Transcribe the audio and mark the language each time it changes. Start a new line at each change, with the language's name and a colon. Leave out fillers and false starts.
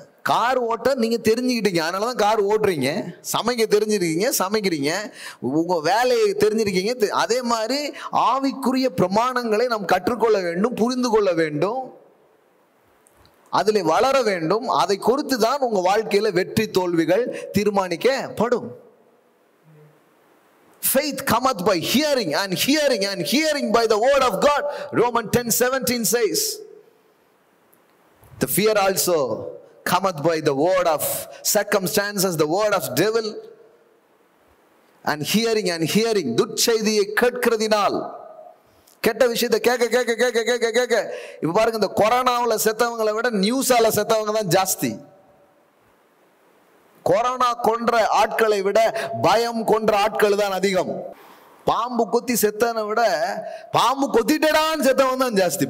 Tamil: Car ஓட்ட நீங்க தெரிஞ்சுக்கிட்டீங்க, அதனாலதான் கார் ஓட்டுறீங்க. சமைக்க தெரிஞ்சிருக்கீங்க, சமைக்கிறீங்க. உங்க வேலையை தெரிஞ்சிருக்கீங்க. அதே மாதிரி ஆவிக்குரிய பிரமாணங்களை நாம் கற்றுக்கொள்ள வேண்டும், புரிந்து கொள்ள வேண்டும், அதில் வளர வேண்டும். அதை குறித்து தான் உங்க வாழ்க்கையில வெற்றி தோல்விகள் தீர்மானிக்கப்படும்.
English: Faith cometh by hearing, and hearing, and hearing by the word of God. Romans 10:17 says, the fear also cometh by the word of circumstances, the word of devil, and hearing
Tamil: துச்செய்தியை கேட்கிறதினால். கெட்ட விஷயத்தை கேட்க கேட்க கேட்க கேட்க கேட்க இப்ப பாருங்க, இந்த கொரோனாவில் செத்தவங்களை விட நியூஸால செத்தவங்க தான் ஜாஸ்தி. கொரோனா கொன்ற ஆட்களை விட பயம் கொன்ற ஆட்கள் தான் அதிகம். பாம்பு கொத்தி செத்தனை விட பாம்பு கொத்திட்டடான்னு செத்தவன் தான் ஜாஸ்தி.